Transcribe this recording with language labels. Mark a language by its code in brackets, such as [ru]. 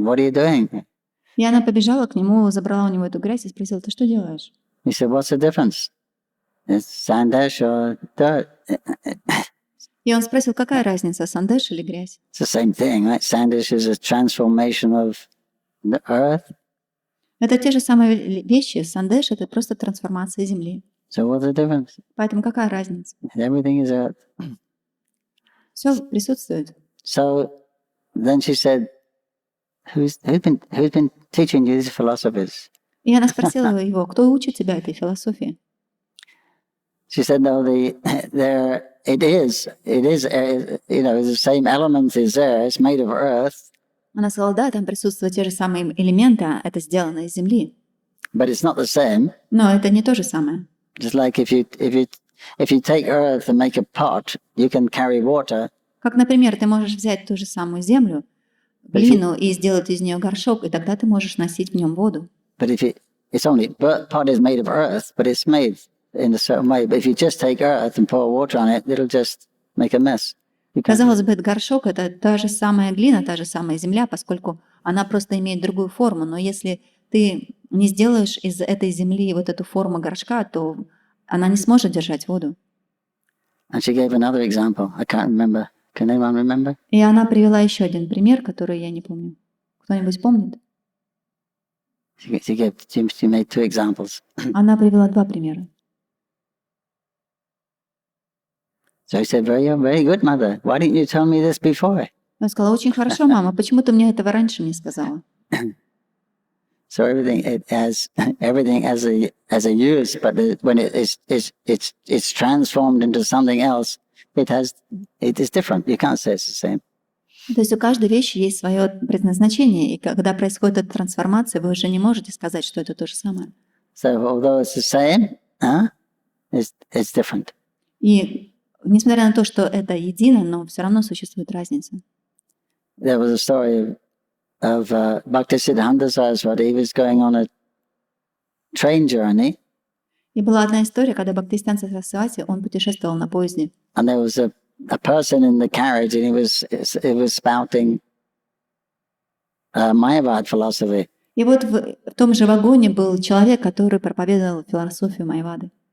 [en] What are you doing? [ru] И она побежала к нему, забрала у него эту грязь и спросила: ты что делаешь? [en] He said, what's the difference? It's sandash or dirt? [ru] И он спросил, какая разница, сандеш или грязь? [en] It's the same thing, right? Sandash is a transformation of the earth. [ru] Это те же самые вещи. Сандеш — это просто трансформация земли. [en] So what's the difference? [ru] Поэтому какая разница? [en] Everything is earth. [ru] Все присутствует. [en] So then she said, who's been teaching you these philosophies? [ru] И она спросила его, кто учит тебя этой философии? [en] She said, no, it is, the same element is there. It's made of earth. [ru] Она сказала, да, там присутствуют те же самые элементы, это сделано из земли. [en] But it's not the same. [ru] Но это не то же самое. [en] Just like if you take earth and make a pot, you can carry water. [ru] Как, например, ты можешь взять ту же самую землю, глину, и сделать из нее горшок, и тогда ты можешь носить в нем воду. [en] But pot is made of earth, but it's made in a certain way. But if you just take earth and pour water on it, it'll just make a mess. [ru] Казалось бы, этот горшок — это та же самая глина, та же самая земля, поскольку она просто имеет другую форму. Но если ты не сделаешь из этой земли вот эту форму горшка, то она не сможет держать воду. [en] And she gave another example. I can't remember. Can anyone remember? [ru] И она привела еще один пример, который я не помню. Кто-нибудь помнит? [en] She made two examples. [ru] Она привела два примера. [en] So he said, very good, mother. Why didn't you tell me this before? [ru] Она сказала, очень хорошо, мама, почему ты мне этого раньше не сказала? [en] So everything has a use, but when it's transformed into something else, it is different. You can't say it's the same. [ru] То есть у каждой вещи есть свое предназначение, и когда происходит эта трансформация, вы уже не можете сказать, что это то же самое. [en] So although it's the same, it's different. [ru] И несмотря на то, что это едино, но все равно существует разница. [en] There was a story of Bhaktisiddhanta Saraswati. He was going on a train journey. [ru] И была одна история, когда Бхактисиddханта Сарасвати, он путешествовал на поезде. [en] And there was a person in the carriage, and he was spouting Mayavad philosophy. [ru] И вот в том же вагоне был человек, который проповедовал философию Майавады.